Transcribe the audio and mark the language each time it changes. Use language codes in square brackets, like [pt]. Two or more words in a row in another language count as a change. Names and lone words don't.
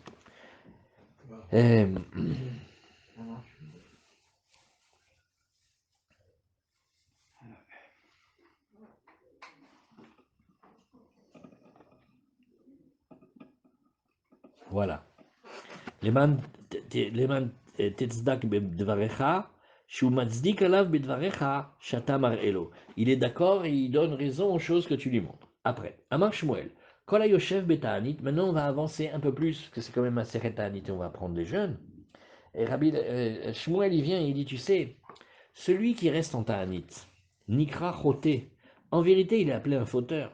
[fr] Et, Ça marche. voilà. [he] למען תצדק בדבריך, שמצדיק עליו בדבריך, שאתה אומר לו. [fr] Il est d'accord et il donne raison aux choses que tu lui montres. Après, [he] אמר שמואל, כל היושב בתענית, [fr] maintenant on va avancer un peu plus, parce que c'est quand même un [he] סדר תענית [fr] et on va prendre les jeunes. Et Rabbi Shmuel, il vient et il dit, tu sais, celui qui reste en ta'anit, [he] נקרא חוטא, [fr] en vérité il est appelé un fauteur.